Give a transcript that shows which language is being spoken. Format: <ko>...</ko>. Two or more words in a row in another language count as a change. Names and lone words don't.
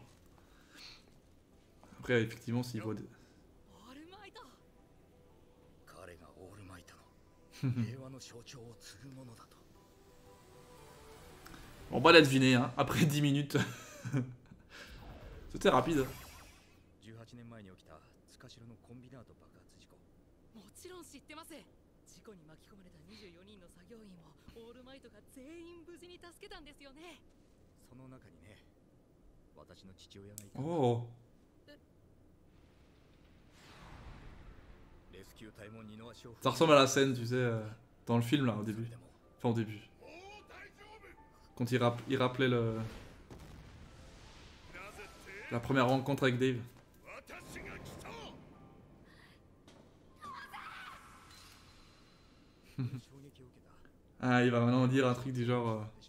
<fr>Après, effectivement, s'il voit des... On va la deviner, hein, après 10 minutes. C'était rapide.</fr> <ja>18 年前に起きた塚代のコンビナート爆発事故。もちろん知ってます。事故に巻き込まれた24人の作業員をオールマイトが全員無事に助けたんですよね。その中にね、私の父親がいた。</ja> <fr>Oh.</fr> <ja>レスキュー隊も二の足を。</ja> <fr>Ça ressemble à la scène, tu sais, dans le film là, au début. Enfin, au début. Quand il rappelait la première rencontre avec Dave. Ah, il va maintenant dire un truc du genre...</fr>